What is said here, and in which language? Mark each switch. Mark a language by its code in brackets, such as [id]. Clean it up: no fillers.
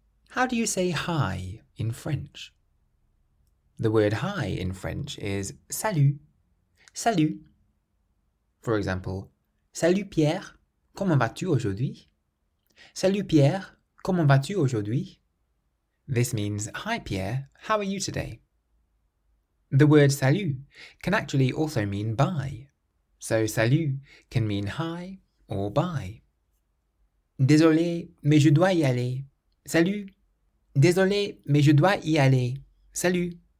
[en] How do you say hi in French? The word hi in French is salut, salut. For example, [fr] Salut Pierre, comment vas-tu aujourd'hui? Salut Pierre, comment vas-tu aujourd'hui? [en] This means, hi Pierre, how are you today? The word salut can actually also mean bye. So salut can mean hi or bye. [fr] Désolé, mais je dois y aller. Salut. Désolé, mais je dois y aller. Salut.